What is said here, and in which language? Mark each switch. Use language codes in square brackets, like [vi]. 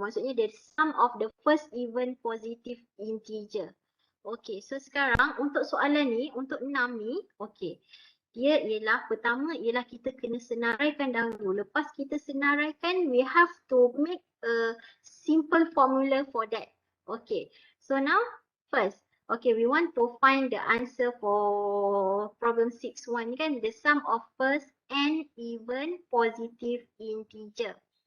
[ms] Maksudnya [en] the sum of the first even positive integer. [ms] Okay, so sekarang untuk soalan ni, untuk 6 ni, okay. Dia ialah, pertama ialah kita kena senaraikan dahulu. Lepas kita senaraikan, [en] we have to make a simple formula for that. Okay, so now first, okay, we want to find the answer for problem 6.1 kan, the sum of first and even positive integer.